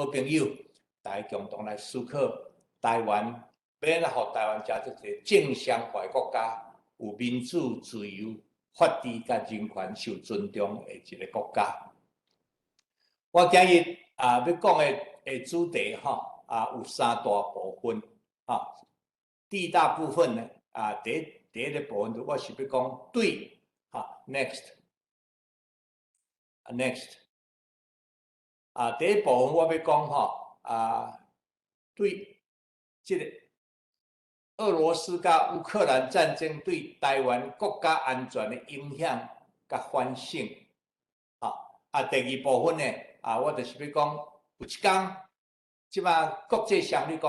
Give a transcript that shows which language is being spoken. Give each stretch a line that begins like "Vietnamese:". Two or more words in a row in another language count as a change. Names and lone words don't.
Min Nan Chinese: 朋友大家共同来思考台湾要让台湾这个正常化国家有民主自由法治甲人权受尊重的一个国家我今日要讲的主题有三大部分第一大部分呢第一个部分我是要讲对 next 第一部分我要讲对这个俄罗斯甲乌克兰战争对台湾国家安全的影响甲反省第二部分呢我就是要讲有一天即马国际上你